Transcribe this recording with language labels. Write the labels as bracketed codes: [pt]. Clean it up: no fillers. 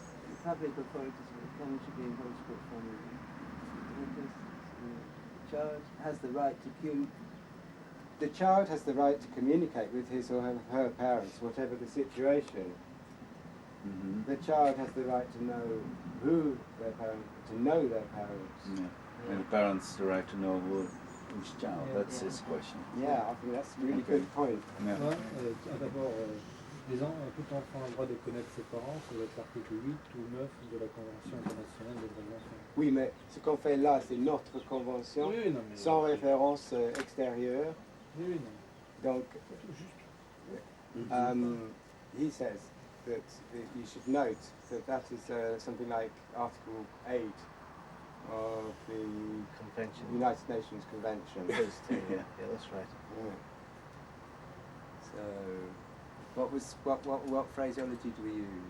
[en] The public authorities of the family should be involved with family. The interests of the child has the right to The child has the right to communicate with his or her parents, whatever the situation. The child has the right to know who their parents, to know their parents. Yeah. And the parents the right to know which child. That's his question. Yeah, I think that's a really good point. Yeah. [fr] Ouais, d'abord, tout enfant a le droit de connaître ses parents, ça va être l'article 8 ou 9 de la Convention internationale des droits de l'enfant. Oui, mais ce qu'on fait là, c'est notre convention, Oui, non, mais... sans référence extérieure. Oui, non. Donc, Juste. [en] he says that you should note that is something like Article 8 of the Convention. United Nations Convention. It is too, yeah, that's right. Yeah. So, what phraseology do we use?